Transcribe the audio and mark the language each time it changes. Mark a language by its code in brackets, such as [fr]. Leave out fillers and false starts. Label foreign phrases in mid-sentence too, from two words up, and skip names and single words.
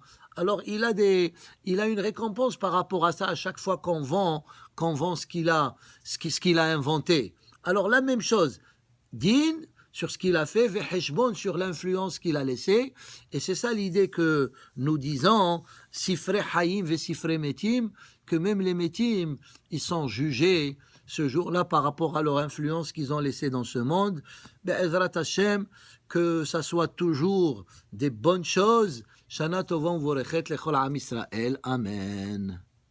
[fr] Alors, il a une récompense par rapport à ça à chaque fois qu'on vend ce qu'il a inventé. Alors, la même chose, din sur ce qu'il a fait, ve'heshbon sur l'influence qu'il a laissée. Et c'est ça l'idée que nous disons, [he] ספרי חיים וספרי מתים, [fr] que même les metim, ils sont jugés ce jour-là par rapport à leur influence qu'ils ont laissée dans ce monde. [he] בעזרת השם, [fr] que ça soit toujours des bonnes choses. [he] שנה טובה ומבורכת לכל עם ישראל. Amen.